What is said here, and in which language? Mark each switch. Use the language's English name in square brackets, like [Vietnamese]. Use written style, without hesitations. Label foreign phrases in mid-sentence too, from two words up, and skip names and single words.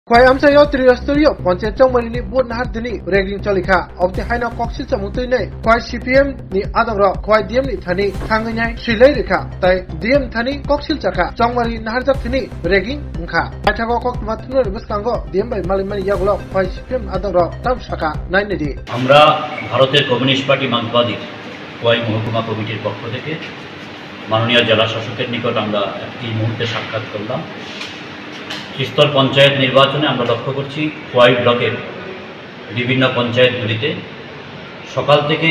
[Kok Borok] Kwai amsayo triyostorio ponche chongmani bud nahar dini regling cholika obti haina koksil chamutui nei kwai CPM ni adangro kwai DM ni thani thanganyai silai rekha tai DM thani koksil chaka chongmani nahar jak thini regling ungkha athako kok matno rebuskango DM bai malimani yaglo kwai CPM adangro tam shaka naine di [Bangla] আমরা ভারতের কমিউনিস্ট পার্টি মার্ক্সবাদী কোয়াই মহকুমা কমিটির পক্ষ থেকে মাননীয় জেলা শাসকের নিকট আমরা এই মুহূর্তে সাক্ষাৎ করলাম। ত্রিস্তর পঞ্চায়েত নির্বাচনে আমরা লক্ষ্য করছি কোয়াই ব্লকের বিভিন্ন পঞ্চায়েতগুলিতে সকাল থেকেই